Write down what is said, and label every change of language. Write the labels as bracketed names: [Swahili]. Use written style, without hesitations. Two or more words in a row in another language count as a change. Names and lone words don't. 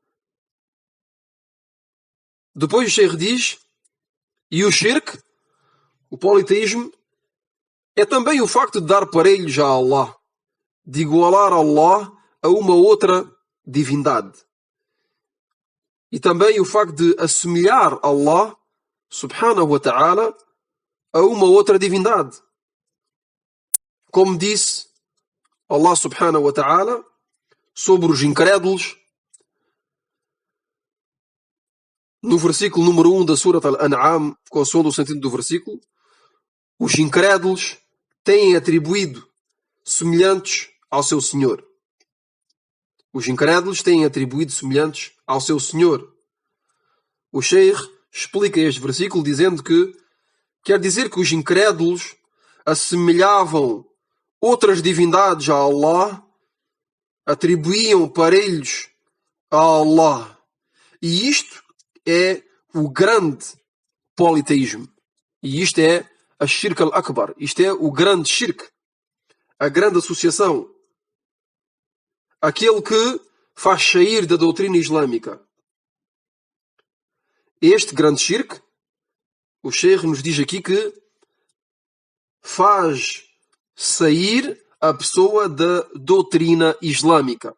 [Portuguese] Depois o Sheikh diz, e o shirk, o politeísmo, é também o facto de dar parelhos a Allah, de igualar Allah a uma outra divindade. E também o facto de assemelhar Allah, [Arabic] سبحانه وتعالى, [Portuguese] a uma outra divindade. Como disse Allah [Arabic] سبحانه وتعالى [Portuguese] sobre os incrédulos, no versículo número 1 da Surat Al-An'am, consoante o sentido do versículo, os incrédulos têm atribuído semelhantes ao seu Senhor. Os incrédulos têm atribuído semelhantes ao seu Senhor. O Sheikh explica este versículo dizendo que quer dizer que os incrédulos assemelhavam outras divindades a Allah, atribuíam parelhos a Allah. E isto é o grande politeísmo. E isto é a [Arabic] الشرك الأكبر. [Portuguese] Isto é o grande shirk. A grande associação. Aquele que faz sair da doutrina islâmica. Este grande shirk, o Sheikh nos diz aqui que faz sair a pessoa da doutrina islâmica.